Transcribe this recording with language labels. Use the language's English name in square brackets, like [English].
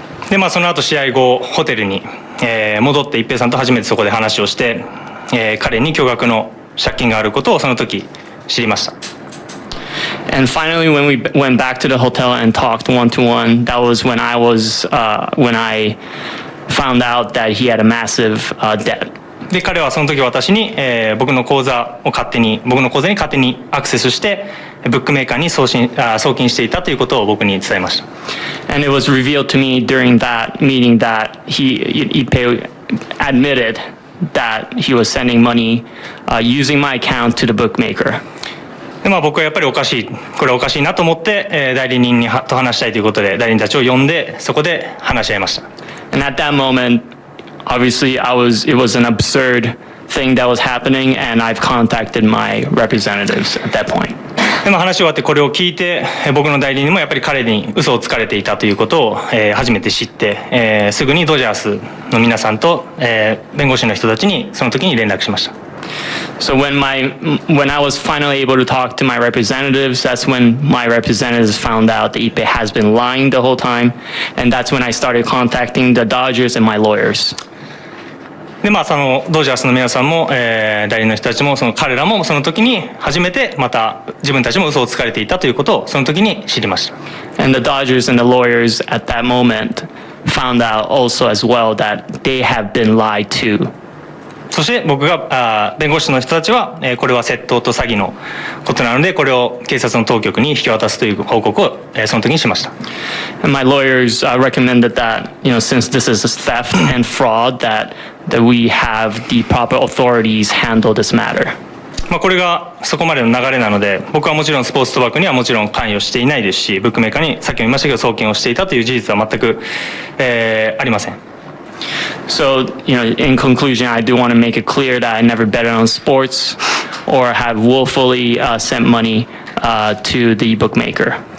[Japanese] でその後試合後ホテルに、戻って一平さんと初めてそこで話をして、彼に巨額の借金があることをその時知りました。 [English] And finally, when we went back to the hotel and talked one-to-one, that was when I found out that he had a massive debt. [Japanese] で彼はその時私に、僕の口座に勝手にアクセスしてブックメーカーに送金していたということを僕に伝えました。 [English] And it was revealed to me during that meeting that Ippei admitted that he was sending money using my account to the bookmaker. [Japanese] で僕はやっぱりこれはおかしいなと思って、代理人と話したいということで代理人たちを呼んでそこで話し合いました。 [English] And at that moment, obviously, it was an absurd thing that was happening, and I've contacted my representatives at that point. [Japanese] で話終わってこれを聞いて僕の代理人もやっぱり彼に嘘をつかれていたということを、初めて知って、すぐにドジャースの皆さんと、弁護士の人たちにその時に連絡しました。 [English] So when I was finally able to talk to my representatives, that's when my representatives found out that Ippei has been lying the whole time, and that's when I started contacting the Dodgers and my lawyers. [Japanese] でそのドジャースの皆さんも、代理の人たちも彼らもその時に初めてまた自分たちも嘘をつかれていたということをその時に知りました。 [English] And the Dodgers and the lawyers at that moment found out also as well that they have been lied to. [Japanese] そして僕が弁護士の人たちは、これは窃盗と詐欺のことなのでこれを警察の当局に引き渡すという報告を、その時にしました。 [English] And my lawyers recommended that, since this is a theft and fraud, that we have the proper authorities handle this matter. [Japanese] これがそこまでの流れなので僕はもちろんスポーツ賭博にはもちろん関与していないですしブックメーカーにさっきも言いましたけど送金をしていたという事実は全く、ありません。 [English] So, in conclusion, I do want to make it clear that I never betted on sports or have willfully sent money to the bookmaker.